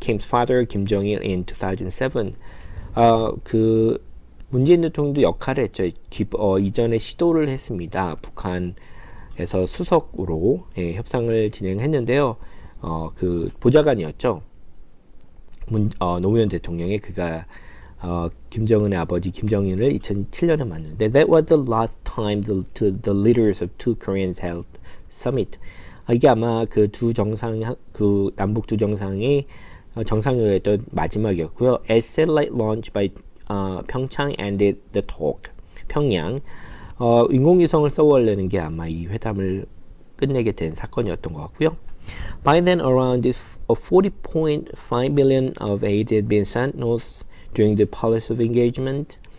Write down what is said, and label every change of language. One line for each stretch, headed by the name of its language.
English: Kim's father, Kim Jong-il, in 2007.
Korean: 그 문재인 대통령도 역할을 했죠. 이전에 시도를 했습니다. 북한에서 수석으로 협상을 진행했는데요. 그 보좌관이었죠. 노무현 대통령의 그가 김정은의 아버지 김정일을 2007년에 만났는데
English: That was the last time the leaders of two Koreans held summit.
Korean: 이게 아마 그 남북 두 정상의 정상회의였던 마지막이었고요.
English: As satellite launch by 평창 ended the talk.
Korean: 평양 인공위성을 쏘아올리는 게 아마 이 회담을 끝내게 된 사건이었던 것 같고요.
English: By then, around 40.5 billion of aid had been sent north during the policy of engagement.